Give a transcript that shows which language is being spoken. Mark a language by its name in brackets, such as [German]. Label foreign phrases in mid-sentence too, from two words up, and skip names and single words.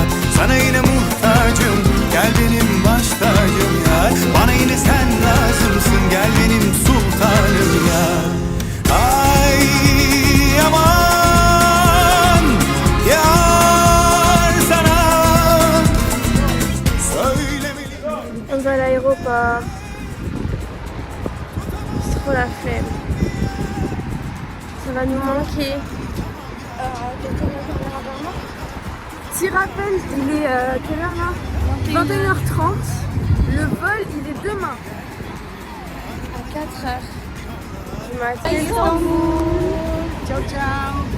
[Turkish] Sana yine muhtacım, gel benim baş tacım yar. Bana yine sen lazımsın, gel benim sultanım yar. Ay aman yar, sana söylemeliyim. [French] On va à l'aéroport. C'est trop la flemme. Ça va nous manquer. Petit rappel, il est quelle heure là 21h30. Le vol, il est demain. À 4h du matin. [Italian] Ciao, ciao.